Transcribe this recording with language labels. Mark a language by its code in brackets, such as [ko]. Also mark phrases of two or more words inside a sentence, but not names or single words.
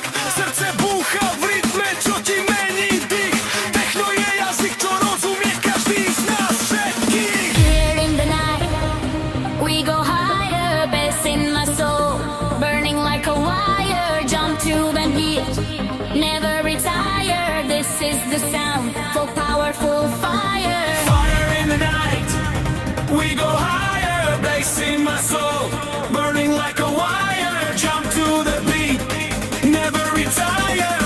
[sk] Srdce búcha v rytme, čo ti mení dých. Techno je jazyk, čo rozumie každý z nás všetkých. [en] Here in the night, we go higher, bass in my soul, burning like a wire, jump to the beat, never retire. This is the sound, full powerful fire. Fire in the night, we go higher, bass in my soul, burning like a wire, jump to the beat, never retire.